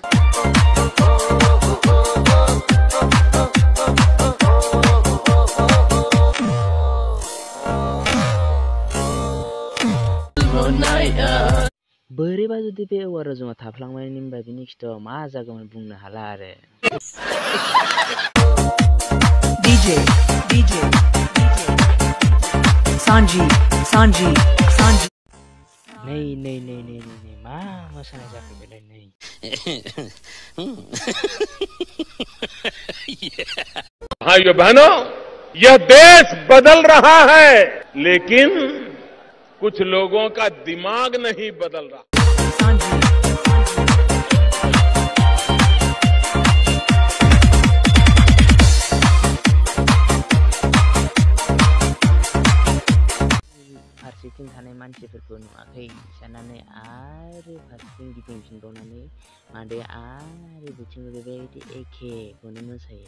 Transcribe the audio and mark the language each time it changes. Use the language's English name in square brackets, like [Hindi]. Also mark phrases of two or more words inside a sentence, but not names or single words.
[Bodo] बोरैबा जुदि बे औवा रज'मा थाफ्लांबायनि होनबा बिनि खिथाव मा जागौमोन बुंनो हाला आरो। DJ Sanji नै मा मोसानाय जाखो बेलाय नै। [Hindi] भाइयों बहनों, यह देश बदल रहा है, लेकिन कुछ लोगों का दिमाग नहीं बदल रहा। [Bodo] फारसेथिं थानाय मानसिफोरखौ नुवाखै साननानै आरो फारसेथिं गिदिंफिनबावनानै मादैया आरो बिथिं बेबायदि एखेखौनो मोसायो।